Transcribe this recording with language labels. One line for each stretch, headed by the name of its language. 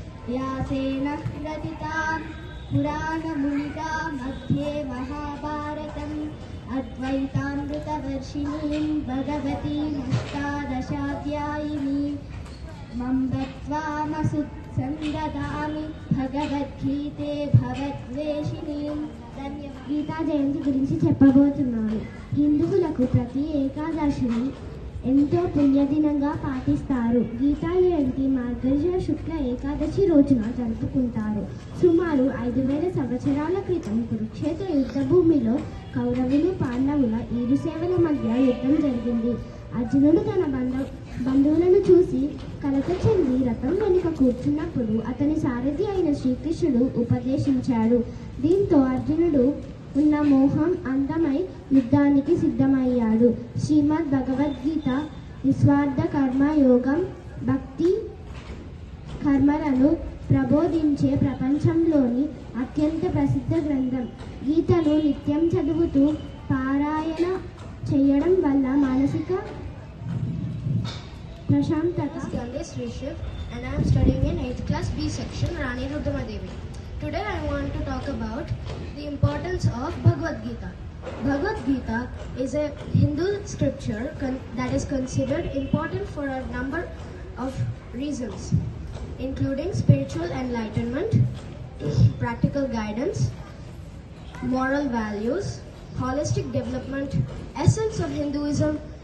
Sanskrit: व्यासेन ग्रथितां पुराणमुनिना मध्ये महाभारतम् अद्वैतामृतवर्षिणीं भगवतीमष्टादशाध्यायिनीं मम्बत्वामसुत्सन्ददामि भगवद्गीते भवद्वेषिणीं
Telugu: గీతా జయంతి గురించి చెప్పబోతున్నాను. హిందువులకు ప్రతి ఏకాదశిని ఎంతో పుణ్యదినంగా పాటిస్తారు. గీతా జయంతి మార్గశిర శుక్ల ఏకాదశి రోజున జరుపుకుంటారు. సుమారు 5000 సంవత్సరాల క్రితం కురుక్షేత్ర యుద్ధ భూమిలో కౌరవులు పాండవుల ఈరుసేవల మధ్య యుద్ధం జరిగింది. అర్జునుడు తన బంధువులను చూసి కలత చెంది రథం వెనుక కూర్చున్నప్పుడు అతని సారథి అయిన శ్రీకృష్ణుడు ఉపదేశించాడు. దీంతో అర్జునుడు ఉన్న మోహం అందమై యుద్ధానికి సిద్ధమయ్యాడు. శ్రీమద్ భగవద్గీత నిస్వార్థ కర్మయోగం, భక్తి కర్మలను ప్రబోధించే ప్రపంచంలోని అత్యంత ప్రసిద్ధ గ్రంథం. గీతను నిత్యం చదువుతూ పారాయణ చేయడం వల్ల మానసిక ప్రశాంతత.
English: And I am studying in 8th class B section, Rani Rudramadevi. Today I want to talk about the importance of Bhagavad Gita. Bhagavad Gita is a Hindu scripture that is considered important for a number of reasons, including spiritual enlightenment, practical guidance, moral values, holistic development, essence of Hinduism,